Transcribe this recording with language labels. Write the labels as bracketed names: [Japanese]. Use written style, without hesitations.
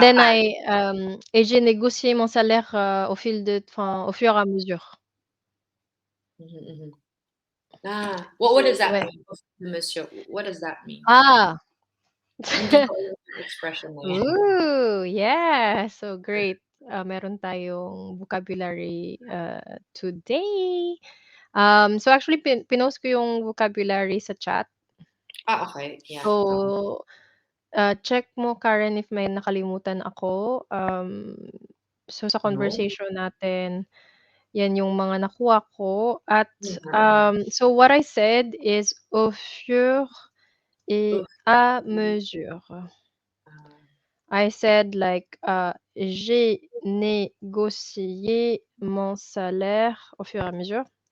[French] then et j'ai négocié mon salaire, au fur et à mesure. [English] mhm, mhm. What does that Ouais. mean? Monsieur, what does that mean? Ah! [Filipino] Hindi ko alam yung expression na yan. [English] Ooh, yeah, so great. [Filipino] Meron tayong vocabulary, today. So actually pinost ko yung vocabulary sa chat. [English] Okey, yeah, oo. [Filipino] So, check mo Karen if may nakalimutan ako, so sa [English] No? [Filipino] conversation natin, 'yan yung mga nakuha ko at, Mhm, mhm. [English] so what I said is [French] au fur et Oof, à mesure. ah, [English] I said like, [French] j'ai négocié mon salaire au fur et à mesure.